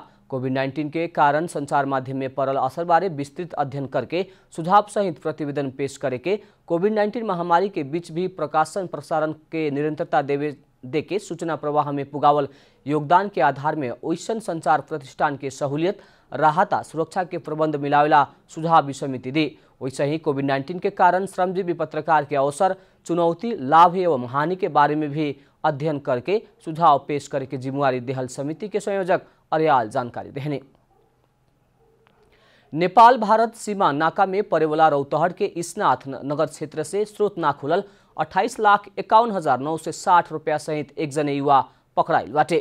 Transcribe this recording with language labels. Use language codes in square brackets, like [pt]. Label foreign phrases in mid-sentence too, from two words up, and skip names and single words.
[bho] कोभिड-19 के कारण संचार माध्यम में पड़ल असर बारे विस्तृत अध्ययन करके सुझाव सहित प्रतिवेदन पेश करे के कोभिड-19 महामारी के बीच भी प्रकाशन प्रसारण के निरंतरता देके सूचना प्रवाह में पुगावल योगदान के आधार में ओइसन संचार प्रतिष्ठान के सहूलियत राहत सुरक्षा के प्रबंध मिलावेला सुझाव भी समिति दी। वैसे ही कोभिड-19 के कारण श्रमजीवी पत्रकार के अवसर, चुनौती, लाभ एवं हानि के बारे में भी अध्ययन करके सुझाव पेश करे के जिम्मेवारी देहल समिति के संयोजक अर्याल जानकारी देहने। नेपाल भारत सीमा नाका में परेवाला रौतहट के इसनाथ नगर क्षेत्र से स्रोत ना खुलल 28,51,960 रुपया सहित एक जने युवा पकड़ाइल बाटे।